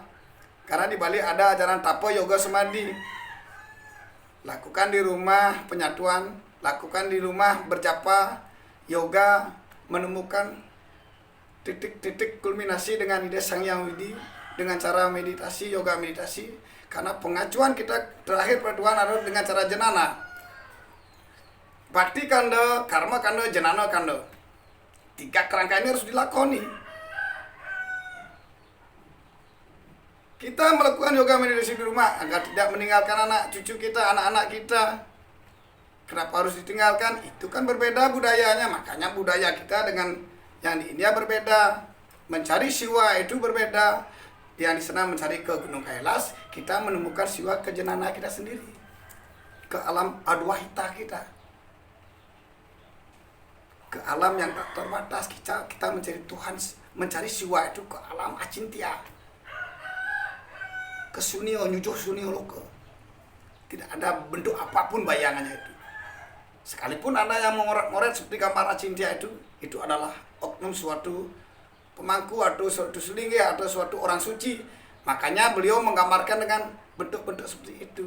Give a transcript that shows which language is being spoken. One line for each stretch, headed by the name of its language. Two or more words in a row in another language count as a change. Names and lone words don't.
Indonesian: Karena di Bali ada ajaran tapa yoga samadhi. Lakukan di rumah penyatuan, lakukan di rumah berjapa, yoga, menemukan titik-titik kulminasi dengan ide Sang Hyang Widi dengan cara meditasi, yoga meditasi. Karena pengacuan kita terakhir pada Tuhan adalah dengan cara jenana. Bhakti kanda, karma kanda, jenana kanda. 3 kerangka ini harus dilakoni. Kita melakukan yoga meditasi di rumah agar tidak meninggalkan anak cucu kita, anak-anak kita. Kenapa harus ditinggalkan? Itu kan berbeda budayanya. Makanya budaya kita dengan yang di India berbeda. Mencari siwa itu berbeda. Yang di sana mencari ke Gunung Kailas, kita menemukan siwa ke jenana kita sendiri. Ke alam adwaita kita. Ke alam yang tak terbatas. Kita mencari Tuhan, mencari siwa itu ke alam acintia. Ke sunio, nyujuh sunio loka. Tidak ada bentuk apapun bayangannya itu. Sekalipun ada yang mengoret-ngoret seperti gambar acintia itu adalah oknum suatu pemangku atau suatu selingih atau suatu orang suci. Makanya beliau menggambarkan dengan bentuk-bentuk seperti itu.